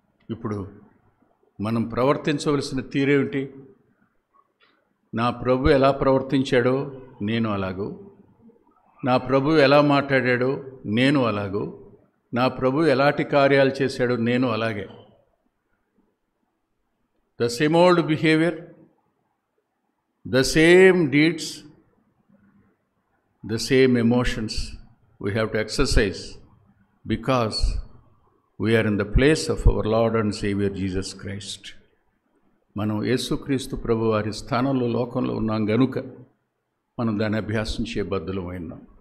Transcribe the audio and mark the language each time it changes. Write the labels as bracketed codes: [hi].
[te] ఇప్పుడు మనం ప్రవర్తించవలసిన తీరేమిటి? నా ప్రభు ఎలా ప్రవర్తించాడో నేను అలాగూ, నా ప్రభు ఎలా మాట్లాడాడో నేను అలాగూ, నా ప్రభు ఎలాంటి కార్యాలు చేశాడో నేను అలాగే. [en] The same old behaviour, the same deeds, the same emotions we have to exercise because we are in the place of our Lord and Savior Jesus Christ. [te] మనం యేసుక్రీస్తు ప్రభు వారి స్థానంలో లోకంలో ఉన్నాం గనుక మనం దాన్ని అభ్యాసం చేయబద్దులమైనాం.